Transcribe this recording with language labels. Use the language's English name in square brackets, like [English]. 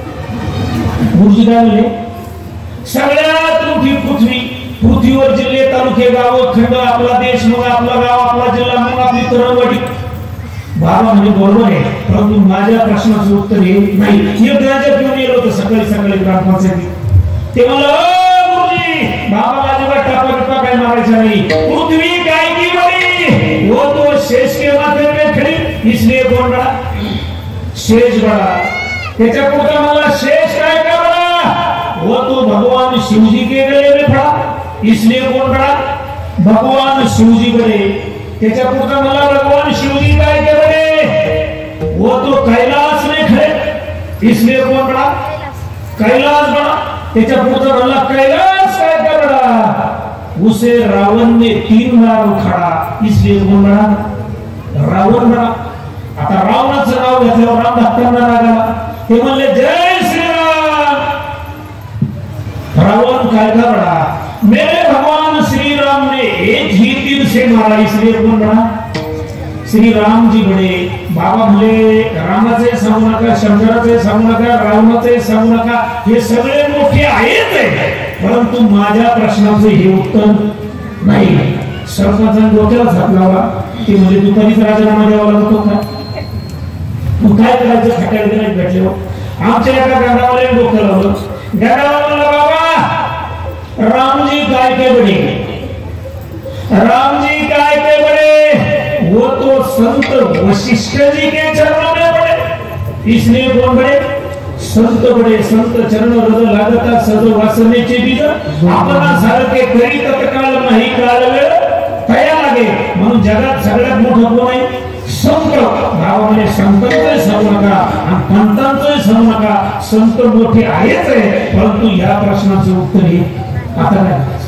[Marathi] गुरुजी काय म्हणले? सगळ्यात मोठी पृथ्वी, पृथ्वीवर जिल्हे तालुके गाव खंड, आपला देश, मग आपला गाव, आपला जिल्हा, मग आपली तरंगवाडी. बाबा म्हणजे बरोबर आहे, परंतु माझ्या प्रश्नाचं उत्तर हे नाही. एक जणाच्या घेऊन गेलो होतं सकाळी ग्रामपंचायतीत. ते म्हणलं गुरुजी बाबाला अजिबात टापा काय मारायचा नाही, [Hindi] पृथ्वी काय की बड़ी वो तो शेष के माथे में खड़ी इसलिए कौन बड़ा? शेष बड़ा. [Marathi] त्याच्या पुढचा मला [Hindi] शेष काय का बड़ा? वो तो भगवान शिवजी के गले में पड़ा इसलिए कौन बड़ा? भगवान शिवजी बड़े. [Marathi] त्याच्या पुढचा मला [Hindi] भगवान शिवजी काय के बड़े? वो तो कैलाश में खड़े इसलिए कौन बड़ा? कैलाश बड़ा. [Marathi] त्याच्या पुढचा मला [Hindi] कैलाश काय का बड़ा? उसे रावण ने 3 बार उखाड़ा इसलिए कौन बड़ा? रावण बड़ा. [Marathi] आता रावणाचं नाव घेतल्यावर राम भक्तांना रागाला. ते म्हणले [Hindi] जय श्रीराम. रावण काय का बड़ा? मेरे भगवान श्री राम ने एक ही तीर से मारा इसलिए कौन बड़ा? श्री राम जी बड़े. [Marathi] बाबा म्हणले रामाचे सांगू नका, शंकराचे सांगू नका, रावणाचे सांगू नका, हे सगळे मोठे आहेत, परंतु माझ्या प्रश्नाचं हे उत्तर नाही. सरपंचाने डोक्याला हात लावला. ते म्हणजे दुपारीच राजीनामा द्यावा लागतो का? मग काय करायचं? खट्याला गिराईक भेटल्यावर आमच्या एका गाडावाल्याने डोकं लावलं. [Hindi] गाडावाला बाबा रामजी काय के बडे, रामजी काय के बडे? वो तो संत वशिष्ठ जी के चरणों में पड़े इसलिए कौन बड़े? संत बडे. [Marathi] संत चरण हृदय लागता सद वासनेचे बीज आपणा सारखे करी तत्काळ नाही काळ वेळ तया लागे. म्हणून जगात सगळ्यात मोठं कोण आहे? संत. गावामध्ये संतांचं सांगू नका आणि पंतांचं सांगू नका. संत मोठे आहेच आहे, परंतु या प्रश्नाचं उत्तर हे आता नाही.